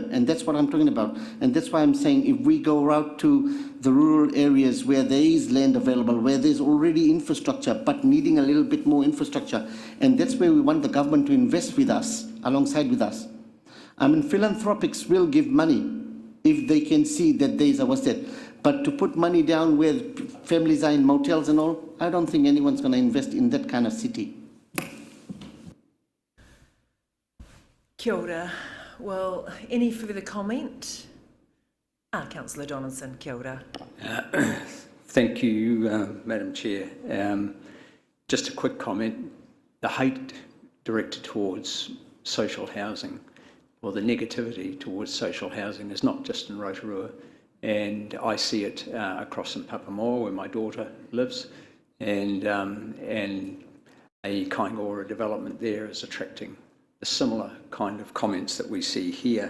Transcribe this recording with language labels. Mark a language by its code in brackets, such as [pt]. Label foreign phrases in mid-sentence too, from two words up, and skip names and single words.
[en] And that's what I'm talking about. And that's why I'm saying if we go out to the rural areas where there is land available, where there's already infrastructure, but needing a little bit more infrastructure. And that's where we want the government to invest with us, alongside with us. I mean, philanthropics will give money if they can see that there's a what's that. But to put money down where families are in motels and all, I don't think anyone's going to invest in that kind of city. [mi] Kia ora. [en] Well, any further comment? Councillor Donaldson, [mi] kia ora. [en] Thank you, Madam Chair. Just a quick comment. The hate directed towards social housing, or the negativity towards social housing, is not just in Rotorua, and I see it across in Papamoa where my daughter lives, and a Kaingaroa development there is attracting the similar kind of comments that we see here.